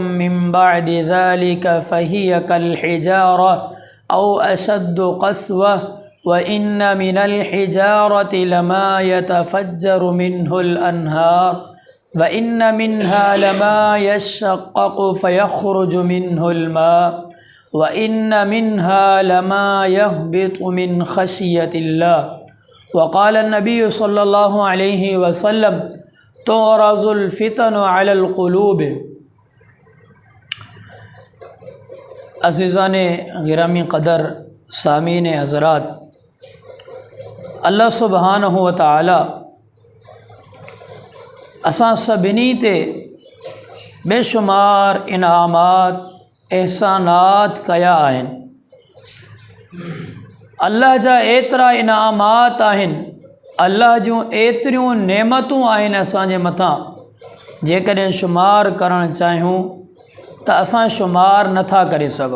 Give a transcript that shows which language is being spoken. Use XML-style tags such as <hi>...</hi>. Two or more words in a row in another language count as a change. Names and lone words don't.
<ar>من بعد ذلك فهي كالحجارة أو أشد قسوة وإن من الحجارة لما يتفجر منه الأنهار وإن منها لما يشقق فيخرج منه الماء وإن منها لما يهبط من خشية الله. وقال النبي صلى الله عليه وسلم تعرض الفتن على القلوب.</ar> <sd>अज़ीज़ाने गिरामी क़दर सामीन हज़रात,</sd> <ar>الله سبحانه وتعالى</ar> <sd>असां सभिनी ते बेशुमार इनामात एहसानात कया आहिनि। अल्लाह जा एतिरा इनामात आहिनि, अल्लाह जूं एतिरियूं नेमतूं आहिनि असांजे मथां, जेकॾहिं शुमार करणु चाहियूं त असां शुमार नथा करे सघूं।</sd>